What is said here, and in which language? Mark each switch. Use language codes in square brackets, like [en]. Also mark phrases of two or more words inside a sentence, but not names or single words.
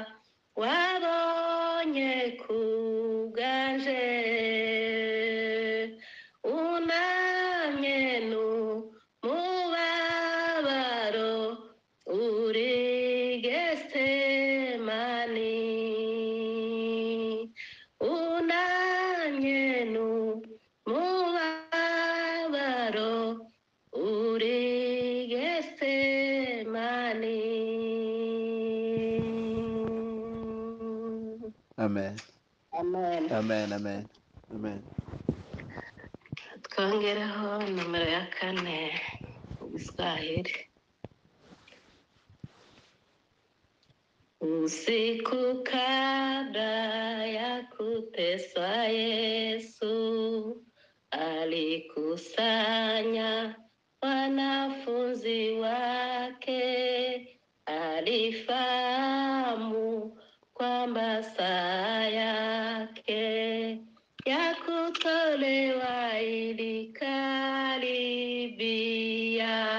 [rw] wabonye kuganje unamye n'umubabaro uri Getsemani unamye n'umubabaro uri Getsemani. Amen. Amen. Amen. Amen. Amen. Twongereho nomero ya 4 mu Giswahili. [sw] Usiku kabla ya kuteswa Yesu alikusanya wanafunzi wake, alifahamu kwamba saa yake ya kutolewa ilikaribia.